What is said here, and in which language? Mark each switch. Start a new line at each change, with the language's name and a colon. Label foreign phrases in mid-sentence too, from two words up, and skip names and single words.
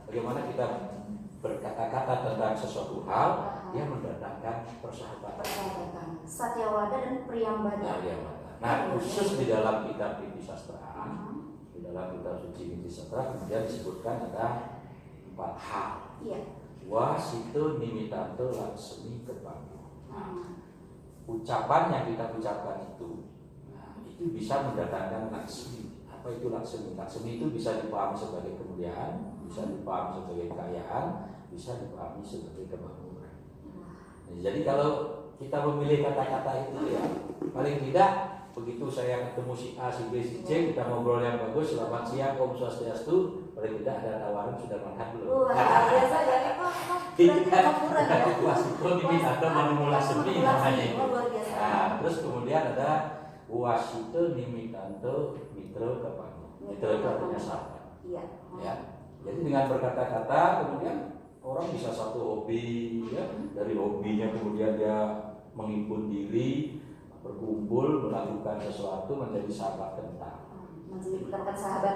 Indonesian: Bagaimana kita berkata-kata tentang sesuatu hal, dia mendatangkan persahabatan. Satyawada dan Priyambada. Nah, khusus di dalam kitab Niti Sastra, di dalam kitab suci Niti Sastra kemudian disebutkan ada 4 hal.
Kawi: Wasito nimitanto laksmi kepanggih.
Indonesian: Ucapan yang kita ucapkan itu, itu bisa mendatangkan laksmi. Apa itu laksmi? Laksmi itu bisa dipahami sebagai kemuliaan, bisa dipahami sebagai kekayaan, bisa dipahami sebagai kemakmuran. Jadi kalau kita memilih kata-kata itu ya, paling tidak begitu saya ketemu si A, si B, si C, kita ngobrol yang bagus, selamat siang, Om Swastiastu, paling tidak ada tawaran sudah makan belum? Biasa jadi kok berarti kemakmuran ya.
Kawi: Wasito nimitanto manumula semi namanya.
Indonesian: Nah, terus kemudian ada
Kawi: wasito nimitanto mitra kepanggih.
Indonesian: Mitra itu artinya sahabat. Ya. Jadi dengan berkata-kata kemudian orang bisa satu hobi ya, dari hobinya kemudian dia menghibur diri, berkumpul melakukan sesuatu menjadi sahabat kental. Menciptakan sahabat.